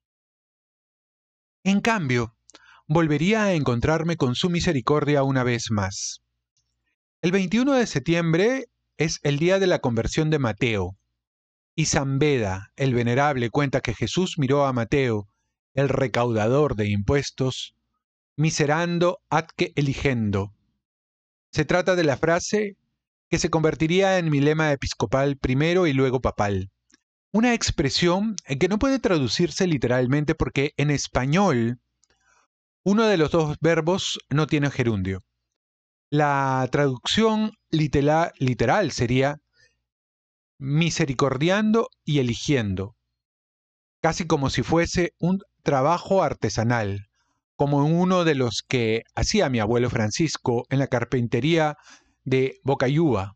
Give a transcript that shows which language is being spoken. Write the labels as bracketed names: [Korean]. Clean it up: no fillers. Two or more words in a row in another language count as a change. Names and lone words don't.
[Spanish] En cambio, volvería a encontrarme con su misericordia una vez más. El 21 de septiembre es el día de la conversión de Mateo, y San Beda, el venerable, cuenta que Jesús miró a Mateo, el recaudador de impuestos, [Latin] miserando atque eligendo. [Spanish] Se trata de la frase que se convertiría en mi lema episcopal primero y luego papal. Una expresión que no puede traducirse literalmente porque en español uno de los dos verbos no tiene gerundio. La traducción literal sería misericordiando y eligiendo, casi como si fuese un trabajo artesanal, como uno de los que hacía mi abuelo Francisco en la carpintería de Bocayúa.